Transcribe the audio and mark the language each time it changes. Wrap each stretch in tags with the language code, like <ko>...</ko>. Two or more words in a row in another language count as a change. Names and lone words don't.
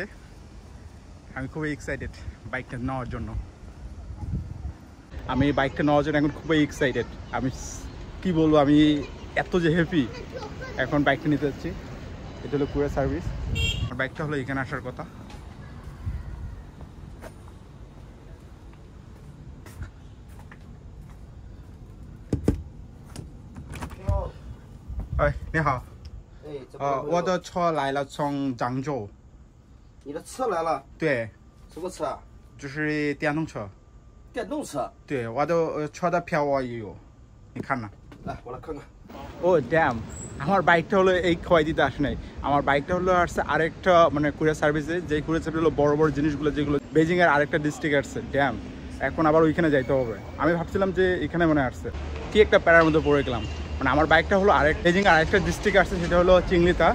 <bn>আমি খুবই এক্সাইটেড বাইকটা নেওয়ার জন্য। এখন খুবই এক্সাইটেড। আমি কি বলবো, আমি এত যে হ্যাপি। এখন বাইকটা নিতে যাচ্ছি। এটা হলো</bn> <en>courier service.</en> <bn>আমার বাইকটা হলো এখানে আসার কথা।</bn> <zh>哎，你好。哎，怎么了？我的车来了，从漳州。你的车来了？对，什么车？就是电动车。电动车。对，我的车的票我也有，你看呢？来，我来看看。</zh> <bn>ও ড্যাম, আমার বাইকটা হলো এই খোয়াইতিতে আসে নাই। আমার বাইকটা হলো আসছে আরেকটা মানে</bn> <en>courier service,</en> <bn>যে</bn> <en>courier service</en> <bn>হলো বড় বড় জিনিসগুলো যেগুলো বেজিংয়ের আরেকটা ডিস্ট্রিক্ট আসছে। ড্যাম, এখন আবার ওইখানে যাইতে হবে। আমি ভাবছিলাম যে এখানে মনে আসছে, কি একটা প্যারার মধ্যে পড়ে গেলাম। মানে আমার বাইকটা হলো বেজিংয়ের আরেকটা ডিস্ট্রিক্ট আসছে, সেটা হলো চিংলিতা।</bn>